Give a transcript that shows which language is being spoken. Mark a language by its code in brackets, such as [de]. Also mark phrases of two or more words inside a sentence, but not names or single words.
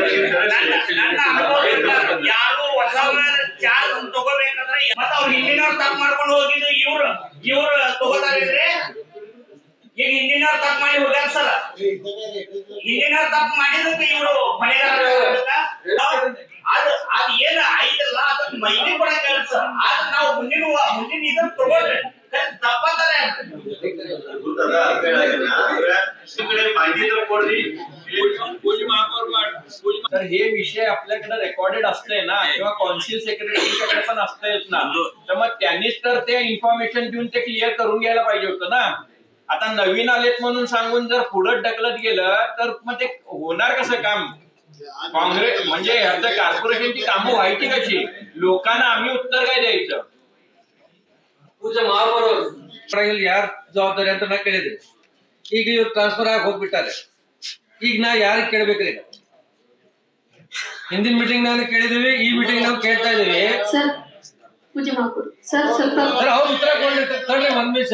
[kn] ಯಾರು ಹೊಸ ಚಾರ್ಜ್ ತಗೋಬೇಕಂದ್ರೆ ಮತ್ತೆ ಅವ್ರು ಹಿಂದಿನವ್ರು ತಪ್ಪು ಮಾಡ್ಕೊಂಡು ಹೋಗಿದ್ದು ಇವ್ರು ತಗೋತಾರಿದ್ರೆ ಈಗ ಹಿಂದಿನವ್ರು ತಪ್ಪು ಮಾಡಿ ಹೋಗ್ಯಾರ ಸರ್. ಹಿಂದಿನವ್ರು ತಪ್ಪು ಮಾಡಿದಕ್ಕೆ ಇವರು ಅದು ಏನ ಐತಲ್ಲ ಅದನ್ನ ಮೈಲಿ ಕೊಡಕ್ಕೆ ಹೇಳ್ಸ. ಆದ್ರೆ ನಾವು ಮುಂದಿನ ಇದನ್ನ ತಗೊಂಡ್ರೆ ತಪ್ಪತ್ತಾರೆ. [mr] तर हे विषय आपल्याकडे रेकॉर्डेड असते ना किंवा कौन्सिल सेक्रेटरीकडे पण असतेच ना. तर मग त्यांनीच तर ते इन्फॉर्मेशन देऊन ते क्लिअर करून घ्यायला पाहिजे होतं ना. आता नवीन आलेत म्हणून सांगून जर पुढे ढकलत गेलं तर मग ते होणार कसं काम. काँग्रेस म्हणजे ह्याचं कॉर्पोरेशनची कामं व्हायची कशी. लोकांना आम्ही उत्तर काय द्यायचं. [kn] ಪೂಜೆ ಮಹಾಪೌರರು ಯಾರ ಜವಾಬ್ದಾರಿ ಅಂತ ನಾ ಕೇಳಿದ್ರಿ. ಈಗ ಇವ್ರು ಟ್ರಾನ್ಸ್ಫರ್ ಆಗಿ ಹೋಗ್ಬಿಟ್ಟಾರೆ. ಈಗ ನಾ ಯಾರಿಗೆ ಕೇಳ್ಬೇಕ್ರಿ. ಹಿಂದಿನ ಮೀಟಿಂಗ್ ನಾನು ಕೇಳಿದೀವಿ, ಈ ಮೀಟಿಂಗ್ ನಾವು ಕೇಳ್ತಾ ಇದೀವಿ. ಅವ್ರು ಉತ್ತರ ಕೊಡ್ಲಿ ಒಂದ್ ನಿಮಿಷ.